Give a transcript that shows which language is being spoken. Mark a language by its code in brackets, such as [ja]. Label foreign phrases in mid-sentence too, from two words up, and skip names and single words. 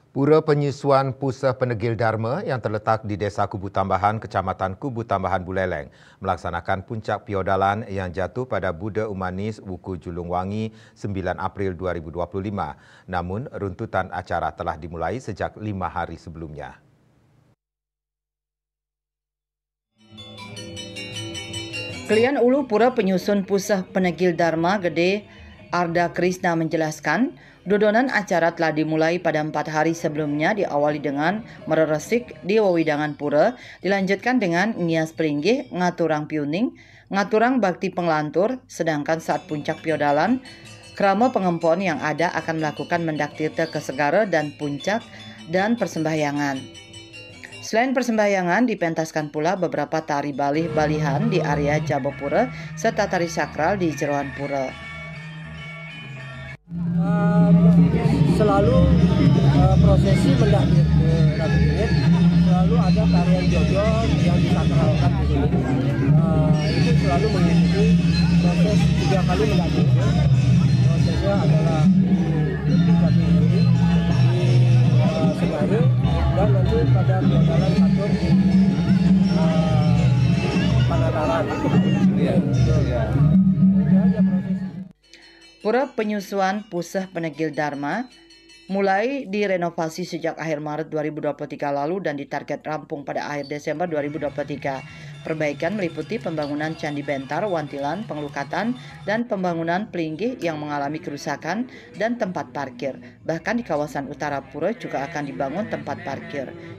[id] Pura Penyusuan Puseh Penegil Dharma yang terletak di Desa Kubu Tambahan, Kecamatan Kubu Tambahan, Buleleng, melaksanakan puncak piodalan yang jatuh pada Buddha Umanis Wuku Julung Wangi 9 April 2025. Namun, runtutan acara telah dimulai sejak 5 hari sebelumnya. Kelian Ulu Pura Penyusun Puseh Penegil Dharma Gede Arda Krishna menjelaskan, dodonan acara telah dimulai pada 4 hari sebelumnya, diawali dengan mereresik di wewidangan pura, dilanjutkan dengan [ban] ngias peringgih, ngaturang piuning, ngaturang bakti penglantur, [id] sedangkan saat puncak piodalan, krama pengempon yang ada akan melakukan [ban] mendak tirta [id] ke segara dan puncak dan persembahyangan. Selain persembahyangan, dipentaskan pula beberapa tari balih-balihan di area Jabapura serta tari sakral di jeroan pura. Selalu prosesi mendak ke Ratu Bingit, selalu ada tarian jojon yang disakralkan di sini. Itu selalu mengikuti proses 3 kali mendak ke. Prosesnya adalah di Puncak Tinggi, di Segaru, dan nanti pada piodalan catur di Panataran. Pura Penyusuan Puseh Penegil Dharma mulai direnovasi sejak akhir Maret 2023 lalu dan ditarget rampung pada akhir Desember 2023. Perbaikan meliputi pembangunan Candi Bentar, Wantilan, pengelukatan, dan pembangunan pelinggih yang mengalami kerusakan dan tempat parkir. Bahkan di kawasan utara pura juga akan dibangun tempat parkir.